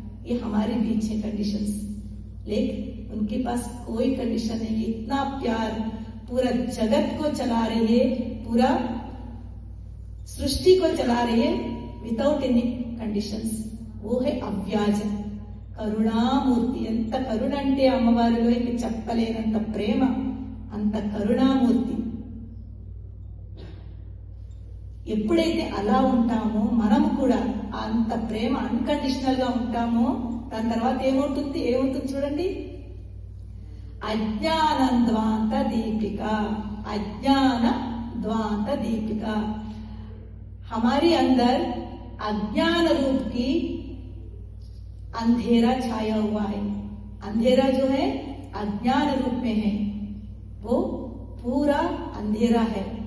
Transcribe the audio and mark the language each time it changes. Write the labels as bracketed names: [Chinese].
[Hindi] ये हमारे बीच है कंडीशंस, लेकिन उनके पास कोई कंडीशन नहीं है। इतना प्यार, पूरा जगत को चला रही है, पूरा सृष्टि को चला रही है [English] Without any conditions. [Hindi] वो है అవ్యాజ కరుణామూర్తి. [Telugu] ఎంత కరుణ అంటే అమ్మవారిలో ఇంక చెప్పలేనంత ప్రేమ, అంత కరుణామూర్తి. ఎప్పుడైతే అలా ఉంటామో మనం కూడా అంత ప్రేమ అన్కండిషనల్ గా ఉంటామో, దాని తర్వాత ఏమవుతుంది చూడండి, అజ్ఞానద్వాంత దీపిక. [Hindi] अज्ञान द्वांत दीपिका, हमारे अंदर अज्ञान रूप की अंधेरा छाया हुआ है. अंधेरा जो है अज्ञान रूप में है, वो पूरा अंधेरा है.